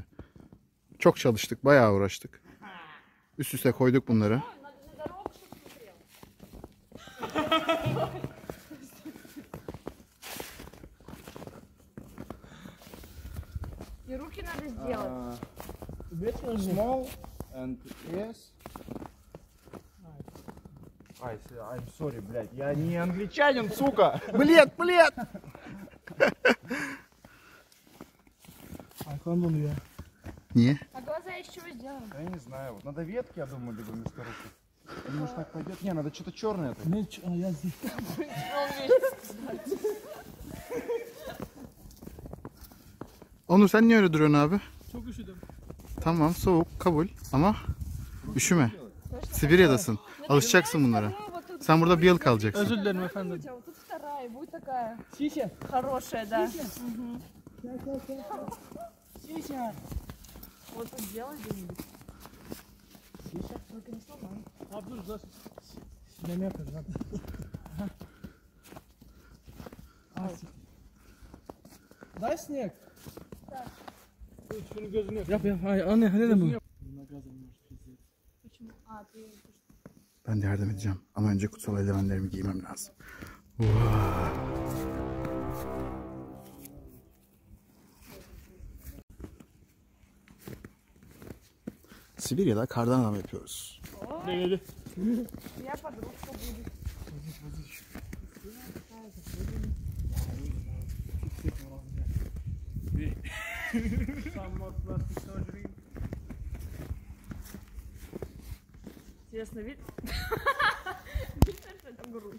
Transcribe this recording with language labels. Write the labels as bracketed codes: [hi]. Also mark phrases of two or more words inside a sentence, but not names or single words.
[tr] Çok çalıştık, bayağı uğraştık. Üst üste koyduk bunları. [ru] И руки надо сделать. [en] Small and yes. I'm sorry, [ru] блядь, я не англичанин, сука! Блед! [tr] Ayaklarım donuyor ya. Niye? [ru] А глаза из чего сделаны? Я не знаю, вот надо ветки, я думаю, либо вместо руки. Или может так пойдет? Не, надо что-то черное. [tr] Ne? Ya здесь. Onur sen niye öyle duruyorsun abi? Çok üşüdüm. Tamam, soğuk, kabul ama üşüme. Sibirya'dasın. Alışacaksın bunlara. Sen burada bir yıl kalacaksın. Özür dilerim efendim. [ru] Вот тут вторая, будет такая Сися. хорошая, да. Сися. Вот тут сделай где-нибудь. Только не сломай. [tr] Abi dur dur. Sinema yapıyoruz hadi. [ru] Дай снег. [tr] Dur şunu gözünü yap. Yap. Hayır anne ne de bu? [ru] Почему? А, ты... [tr] Ben de yardım edeceğim. Ama önce kutsal eldivenlerimi giymem lazım. Sibirya'da kardan adam yapıyoruz. Ne? [ru] Я подружка буду. Интересно, видно, что это грудь?